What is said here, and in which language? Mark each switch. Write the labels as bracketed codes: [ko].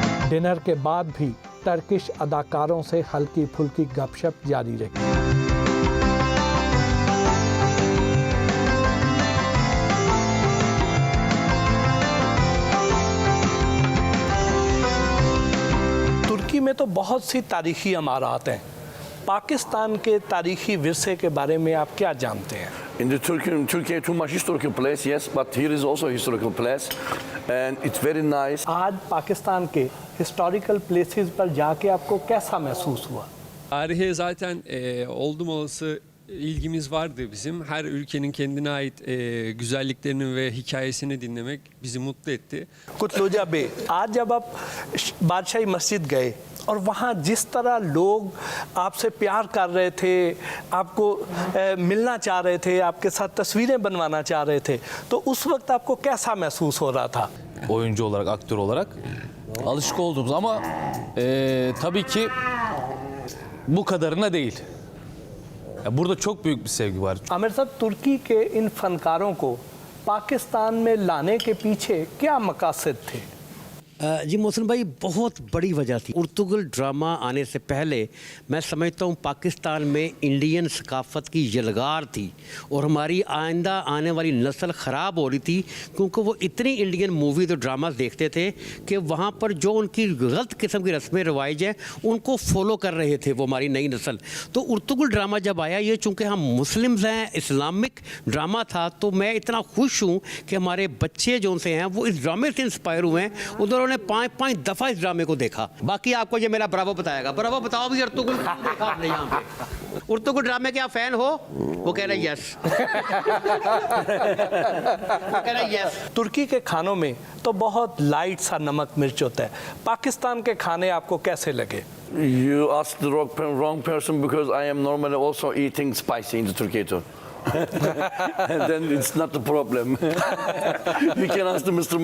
[hi] Dinner के बाद भी टर्किश अदाकारों से हल्की फुल्की गपशप जारी रही। तुर्की में तो बहुत सी तारीखी इमारत हैं। पाकिस्तान के तारीखी विरसे के बारे में आप क्या जानते हैं? [en] In the Turkey, too much historical place, yes, but here is also a historical place, and it's very nice. [hi] आज पाकिस्तान के हिस्टोरिकल प्लेसेस पर जाके आपको कैसा महसूस हुआ? [tr] Tarihe zaten oldum olası ilgimiz vardı bizim. Her ülkenin kendine ait güzelliklerini ve hikayesini dinlemek bizi mutlu etti. [hi] कुतलुजा बे, आज जब आप बादशाही मस्जिद गए और वहाँ जिस तरह लोग आपसे प्यार कर रहे थे, आपको मिलना चाह रहे थे, आपके साथ तस्वीरें बनवाना चाह रहे थे, तो उस वक्त आपको कैसा महसूस हो रहा था? [tr] Oyuncu olarak, aktör olarak alışık olduğumuz ama tabii ki bu kadarına değil. Ya burada çok büyük bir sevgi var. [hi] Aamir साहब, तुर्की के इन फनकारों को पाकिस्तान में लाने के पीछे क्या मकासद थे? जी मोहसिन भाई, बहुत बड़ी वजह थी। उर्तुगल ड्रामा आने से पहले मैं समझता हूँ पाकिस्तान में इंडियन सकाफ़त की यलगार थी और हमारी आइंदा आने वाली नस्ल ख़राब हो रही थी, क्योंकि वो इतनी इंडियन मूवीज़ और ड्रामास देखते थे कि वहाँ पर जो उनकी गलत किस्म की रस्में रवाइज हैं उनको फॉलो कर रहे थे वो हमारी नई नस्ल। तो उर्तुगल ड्रामा जब आया, ये चूँकि हम मुस्लिम्स हैं, इस्लामिक ड्रामा था, तो मैं इतना खुश हूँ कि हमारे बच्चे जो उनसे हैं वो इस ड्रामे से इंस्पायर हुए हैं। उन्होंने 5 दफ़ा इस ड्रामे को देखा। बाकी आपको ये मेरा ब्रावो बताएगा। ब्रावो बताओ भी, उर्तुगल देखा आपने यहाँ पे? उर्तुगल ड्रामे के आप फैन हो? वो कह रहे यस। वो कह रहे यस। तुर्की के खानों में तो बहुत लाइट सा नमक मिर्च होता है। पाकिस्तान के खाने आपको कैसे लगे? [en] You asked the wrong person, because I am normally also eating spicy in the Turkey too. And then it's not a problem. You can ask the Mr.